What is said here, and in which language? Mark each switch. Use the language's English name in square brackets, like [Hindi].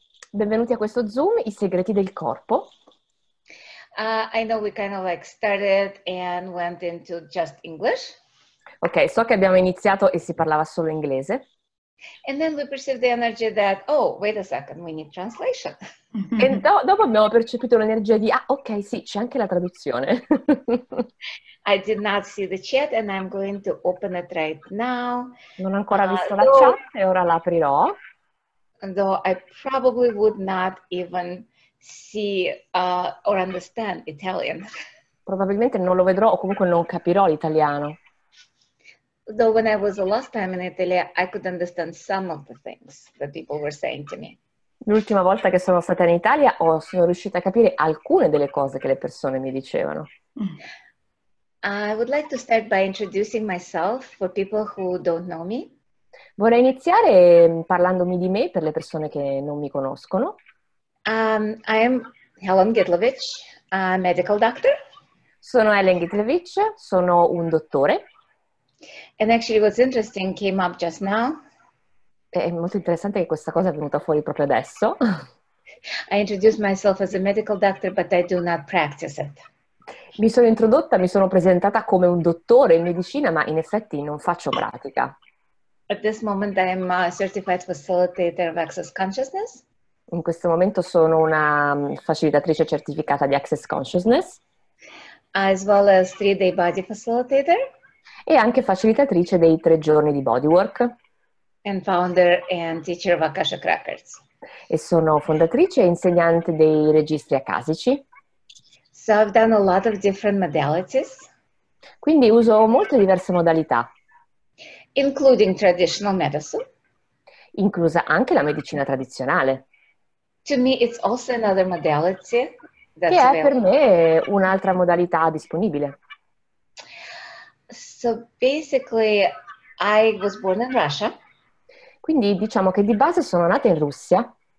[Italian] Benvenuti a questo Zoom, i segreti del corpo. [English] I know we kind of like started and went into just English. [Italian] Ok, so che abbiamo iniziato e si parlava solo inglese. [English] And then we perceived the energy that, oh, wait a second, we need translation. [Italian] E dopo abbiamo percepito l'energia di, ah, ok, sì, c'è anche la traduzione. [English] I did not see the chat and I'm going to open it right now. [Italian] Non ho ancora visto la chat e ora la aprirò. [English] Though I probably would not even see or understand Italian. [Italian] Probabilmente non lo vedrò o comunque non capirò l'italiano. [English] Though when I was the last time in Italy, I could understand some of the things that people were saying to me. [Italian] L'ultima volta che sono stata in Italia sono riuscita a capire alcune delle cose che le persone mi dicevano. [English] I would like to start by introducing myself for people who don't know me. [Italian] Vorrei iniziare parlandomi di me per le persone che non mi conoscono. [English] I am Helen Gitlevich, a medical doctor. [Italian] Sono Helen Gitlevich, sono un dottore. [English] And actually what's interesting came up just now. [Italian] È molto interessante che questa cosa è venuta fuori proprio adesso. [English] I introduced myself as a medical doctor, but I do not practice it. [Italian] Mi sono introdotta, mi sono presentata come un dottore in medicina, ma in effetti non faccio pratica. [English] At this moment, I am a certified facilitator of access consciousness. [Italian] In questo momento sono una facilitatrice certificata di Access Consciousness. [English] As well as 3-day body facilitator. [Italian] E anche facilitatrice dei 3 giorni di bodywork. [English] And founder and teacher of Akashic Records. [Italian] E sono fondatrice e insegnante dei registri akashici. [English] So I've done a lot of different modalities. [Italian] Quindi uso molte diverse modalità. [English] Including traditional medicine. [Italian] Inclusa anche la medicina tradizionale. [English] To me, it's also another modality that's [Italian] che è [English] available. [Italian] Per me un'altra modalità disponibile. [English] So basically, I was born in Russia. [Italian] Quindi diciamo che di base sono nata in Russia.